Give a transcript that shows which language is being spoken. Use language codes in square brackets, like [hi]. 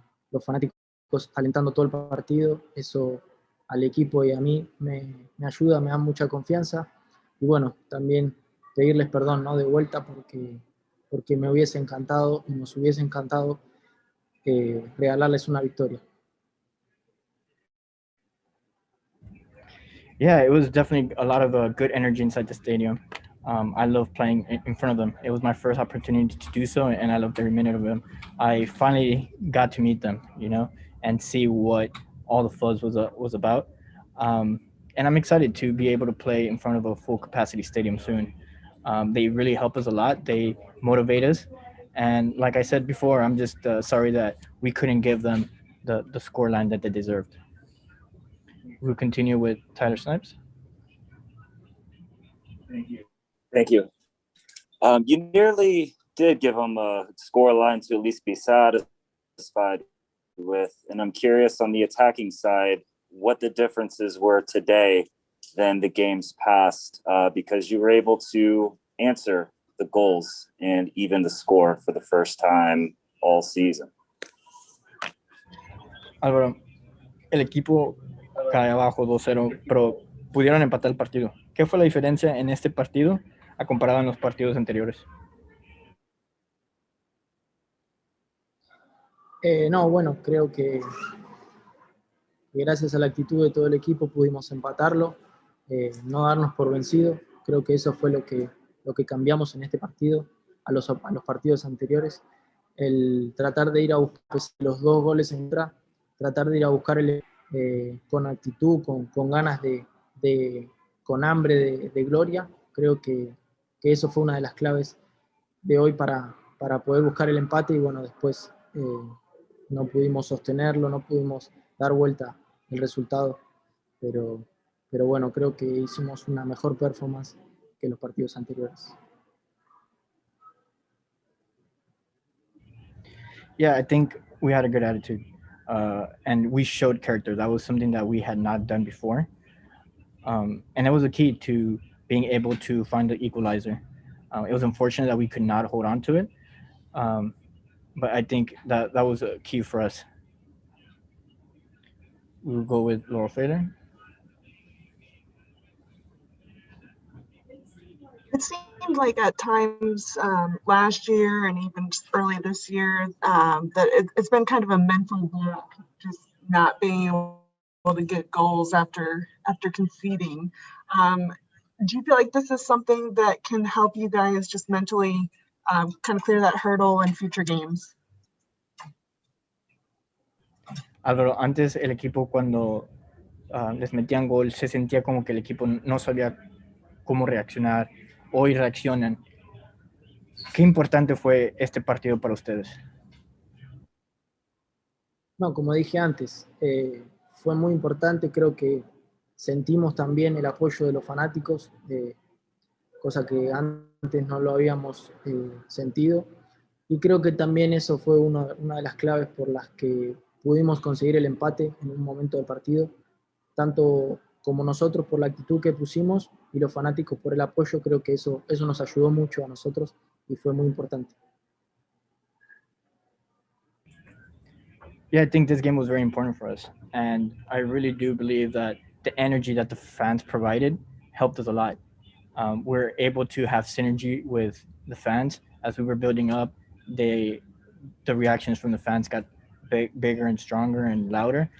[es] Los fanáticos alentando todo el partido, eso al equipo y a mí me ayuda, me da mucha confianza. Y bueno, también pedirles perdón, ¿no? De vuelta porque me hubiese encantado y nos hubiese encantado regalarles una victoria. [en] Yeah, it was definitely a lot of good energy inside the stadium. I love playing in front of them. It was my first opportunity to do so, and I loved every minute of them. I finally got to meet them, and see what all the fuzz was about. And I'm excited to be able to play in front of a full capacity stadium soon. They really help us a lot. They motivate us. And like I said before, I'm just sorry that we couldn't give them the scoreline that they deserved. We'll continue with Tyler Snipes. Thank you. You nearly did give them a score line to at least be satisfied with. And I'm curious on the attacking side, what the differences were today than the games past, because you were able to answer the goals and even the score for the first time all season. [es] Álvaro, el equipo cae abajo 2-0, pero pudieron empatar el partido. ¿Qué fue la diferencia en este partido a comparado en los partidos anteriores? No, bueno, creo que gracias a la actitud de todo el equipo pudimos empatarlo, no darnos por vencido. Creo que eso fue lo que cambiamos en este partido a los partidos anteriores. El tratar de ir a buscar los 2 goles en contra, tratar de ir a buscar con actitud, con ganas con hambre de gloria. Creo que eso fue una de las claves de hoy para poder buscar el empate y bueno, después no pudimos sostenerlo, no pudimos dar vuelta el resultado, pero bueno, creo que hicimos una mejor performance que los partidos anteriores. [en] Yeah, I think we had a good attitude, and we showed character. That was something that we had not done before, and it was a key to being able to find the equalizer. It was unfortunate that we could not hold on to it, but I think that was a key for us. We'll go with Laurel Fader. It seemed like at times last year and even just early this year that it's been kind of a mental block, just not being able to get goals after conceding. Do you feel like this is something that can help you guys just mentally kind of clear that hurdle in future games? [es] Álvaro, antes el equipo cuando les metían gol se sentía como que el equipo no sabía cómo reaccionar. Hoy reaccionan. ¿Qué importante fue este partido para ustedes? No, como dije antes, fue muy importante, creo que sentimos también el apoyo de los fanáticos, cosa que antes no lo habíamos sentido, y creo que también eso fue una de las claves por las que pudimos conseguir el empate en un momento del partido, tanto como nosotros por la actitud que pusimos y los fanáticos por el apoyo. Creo que eso nos ayudó mucho a nosotros y fue muy importante. [en] Yeah, I think this game was very important for us, and I really do believe that the energy that the fans provided helped us a lot. We're able to have synergy with the fans as we were building up. The reactions from the fans got bigger and stronger and louder.